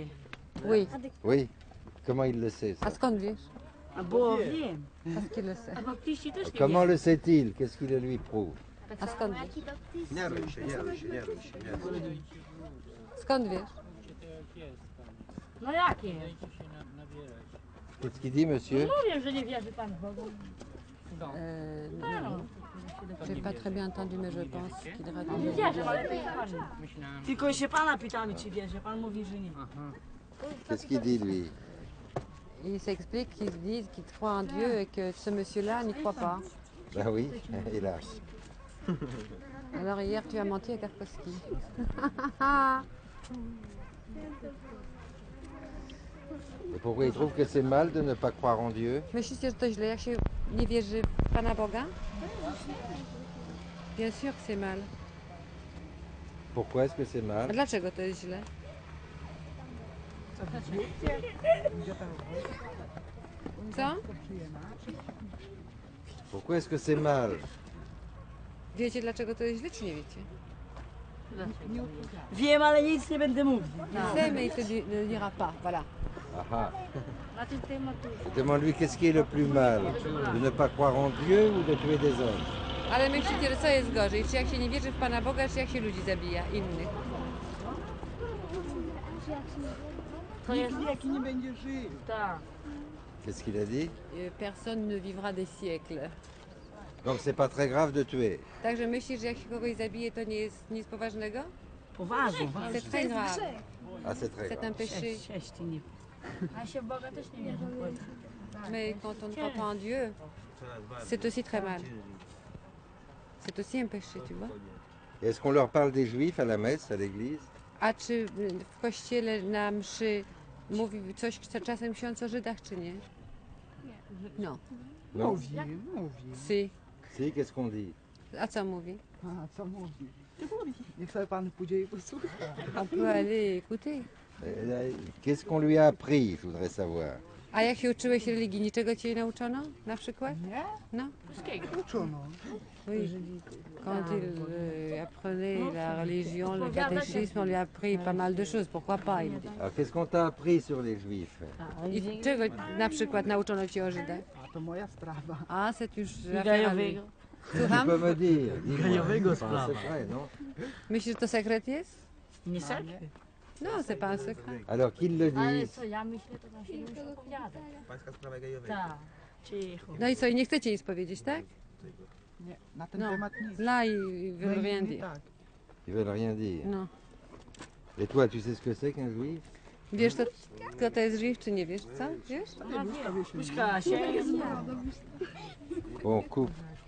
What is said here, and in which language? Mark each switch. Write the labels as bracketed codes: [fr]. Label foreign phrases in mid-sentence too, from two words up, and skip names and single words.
[fr] Oui. Oui. Comment il le sait, ça? [pl] A skąd wiesz? A bo wiem. [fr] Parce qu'il le sait. [pl] A baptyści też nie [fr] Comment [pl] wierzą. [fr] le sait-il? Qu'est-ce qui le lui prouve? [pl] A skąd wiesz? Jaki baptysta? Nie rój się, nie rój się, nie rój się. Nie. Skąd wiesz? No jakie? [fr] Qu'est-ce qu'il dit, monsieur? [pl] Mówię, że nie wierzy Pan w Boga. [fr] Non. J'ai pas très bien entendu, mais je pense qu'il [pl] Nie [fr] raconte. [pl] wierzę, ale to jest ważne. Tylko się Pana pytamy, czy wierzy. Pan mówi, że nie. [fr] Qu'est-ce qu'il dit, lui? Il s'explique qu'ils disent qu'ils croient en Dieu et que ce monsieur-là n'y croit pas. Ben oui, hélas. Alors hier, tu as menti à Karkowski. Et pourquoi il trouve que c'est mal de ne pas croire en Dieu? [pl] Myślicie, że to źle, jak się nie wierzy w Pana Boga? [fr] Bien sûr que c'est mal. Pourquoi est-ce que c'est [pl] A [fr] mal? [pl] dlaczego to jest źle? Co? [fr] Pourquoi est-ce que c'est mal? [pl] Wiecie, dlaczego to jest źle, czy nie wiecie? Wiem, ale nic nie będę mówił. [fr] C'est, mais il te ne dira pas. Voilà. Ah ah. [pl] Na ten temat to... [fr] Demande-lui qu'est-ce qui est le plus mal? De ne pas croire en Dieu ou de tuer des hommes? [pl] Ale myślicie, że co jest gorzej? Czy jak się nie wierzy w Pana Boga, czy jak się ludzi zabija, innych? To jest... Nikt jaki nie będzie żył. Tak. [fr] Qu'est-ce qu'il a dit? Personne ne vivra des siècles. Donc c'est pas très grave de tuer. [pl] Także myślisz, że jak się kogoś zabije, to nie jest nic poważnego? Poważnie. [fr] C'est très grave. Ah, c'est très C'est grave. un péché. [pl] Cześć, nie. A się w Boga też nie wierzy. [fr] Mais quand on ne croit pas en Dieu, c'est aussi très mal. C'est aussi un péché, tu vois. Est-ce qu'on leur parle des juifs à la messe, à l'église? [pl] A czy w kościele na mszy mówi coś czasem ksiądz o Żydach, czy nie? No. [fr] Non. [pl] Mówi. [fr] Si. Si, qu'est-ce qu'on dit? [pl] A co mówi? A co mówi? Niech sobie pan pójdzie i posłucha. [fr] On peut aller écouter. Qu'est-ce qu'on lui a appris, je voudrais savoir. [pl] A jak się uczyłeś religii? Niczego cię nie nauczono na przykład? Nie? No. Uczono. [fr] Oui. Quand il apprenait la religion, le catéchisme, on lui a appris pas mal de choses. Pourquoi pas, il dit. Alors, qu'est-ce qu'on t'a appris sur les juifs? [pl] I czego na przykład nauczono cię o Żydach? A to moja sprawa. [fr] A, c'est już [pl] I [fr] affaire à lui. [pl] gajowego. [fr] Tu [pl] Słucham? [fr] peux me dire, dis-moi. [pl] Gajowego [fr] C'est pas un [pl] sprawa. [fr] secret, non? [pl] Myślisz, że to sekret jest? Nie sekret. No, [fr] c'est pas un secret. Alors, qu'ils le [pl] Ale [fr] disent. [pl] co, ja myślę, to tam się nie muszę opowiadać. Pańska sprawa gajowej. Tak, cicho. No i co, i nie chcecie nic powiedzieć, tak? Nie, na ten No. temat nic. [fr] Là, ils [pl] No [fr] veulent [pl] i [fr] rien [pl] nie [fr] dire. [pl] tak. [fr] Ils veulent rien dire. [pl] No. [fr] Et toi, tu sais ce que c'est qu'un juif? [pl] Wiesz, to, kto to jest Żyd, czy nie wiesz, co? Wiesz? Puśka się. [fr] Bon, coupe.